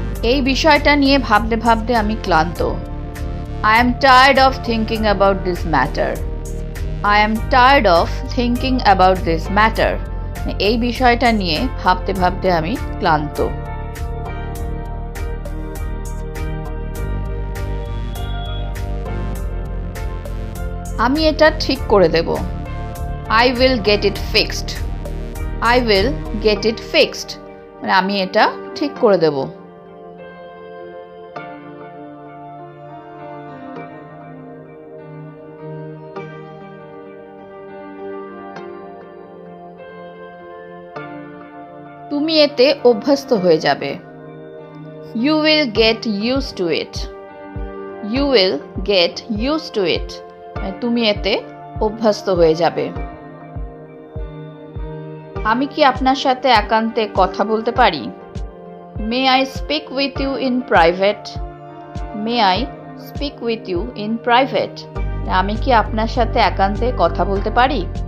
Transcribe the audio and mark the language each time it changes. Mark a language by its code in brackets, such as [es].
[bn] এই বিষয়টা নিয়ে ভাবতে ভাবতে আমি ক্লান্ত। [en] I am tired of thinking about this matter. I am tired of thinking about this matter. [bn] এই বিষয়টা নিয়ে ভাবতে ভাবতে আমি ক্লান্ত। আমি এটা ঠিক করে দেব। [en] I will get it fixed. I will get it fixed. [bn] মানে আমি এটা ঠিক করে দেব। তুমি এতে অভ্যস্ত হয়ে যাবে। [en] You will get used to it. You will get used to it. [bn] তুমি এতে অভ্যস্ত হয়ে যাবে। আমি কি আপনার সাথে একান্তে কথা বলতে পারি? [en] May I speak with you in private? May I speak with you in private? [bn] আমি কি আপনার সাথে একান্তে কথা বলতে পারি?